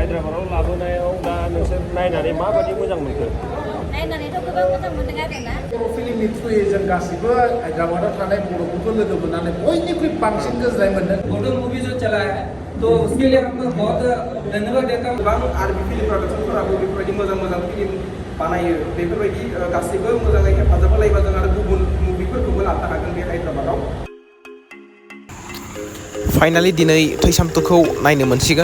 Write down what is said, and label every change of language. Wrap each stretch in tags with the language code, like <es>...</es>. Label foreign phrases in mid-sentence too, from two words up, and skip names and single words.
<brx>हायद्राबादाव लाबोनायाव दा नोंसोर नायनानै माबायदि मोजां मोनखो? नायनानैथ' गोबां मोजां मोनदों आरोना। बर' फिल्मनि थ्रुयै जों गासिबो हायद्राबादाव थानाय बर'फोरखौ लोगो मोननानै बयनिख्रुइ बांसिन गोजोननाय मोनदों।</brx> <hi>फोटो मूवी जो चला है तो उसके लिए हमको बहुत धन्यवाद देता हूँ।</hi> <brx>गोबां आर्मी फिल्म प्रडाक्शनफोराबो बेफोरबायदि मोजां मोजां फिल्म बानायो बेफोरबायदि गासैबो मोजाङै हेफाजाब होलायोबा जों आरो गुबुन मुभिफोरखौबो लानो हागोन बे हायद्राबादाव। फाइनालि दिनै थैसाम 2खौ नायनो मोनसिगोन।</brx>